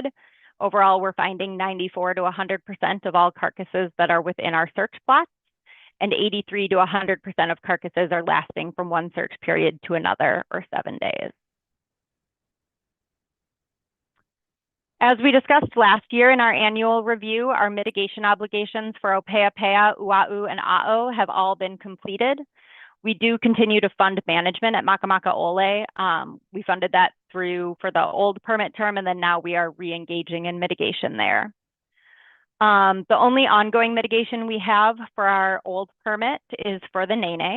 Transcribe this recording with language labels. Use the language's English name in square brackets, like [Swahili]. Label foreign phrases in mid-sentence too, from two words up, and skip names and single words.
[English] Overall, we're finding 94 to 100% of all carcasses that are within our search plots, and 83 to 100% of carcasses are lasting from one search period to another, or 7 days. As we discussed last year in our annual review, our mitigation obligations for ʻōpeʻapeʻa, uʻaʻu, and aeʻo have all been completed. We do continue to fund management at Makamaʻalae. We funded that for the old permit term, and then now we are re-engaging in mitigation there. The only ongoing mitigation we have for our old permit is for the nēnē.